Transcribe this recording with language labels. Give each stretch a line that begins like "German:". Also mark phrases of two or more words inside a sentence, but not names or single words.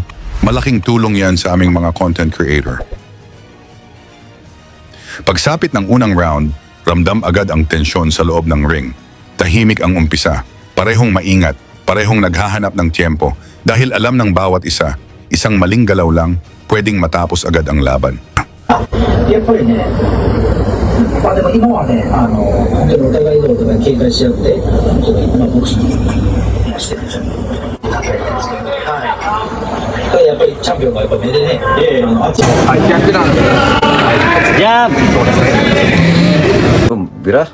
Filipino: Malaking tulong yan sa aming mga content creator. Pagsapit ng unang round, ramdam agad ang tensyon sa loob ng ring. Tahimik ang umpisa, parehong maingat, parehong naghahanap ng tiyempo dahil alam ng bawat isa, isang maling galaw lang, pwedeng matapos agad ang laban.
Japanese: やっぱりね、まあでも今はね、本当にお互いのお互い警戒し合って、本当にボクシングしてるんですよ。はい。やっぱりチャンピオンがやっぱ目でね、熱い。逆なんで。いや、そうですね。ビラ。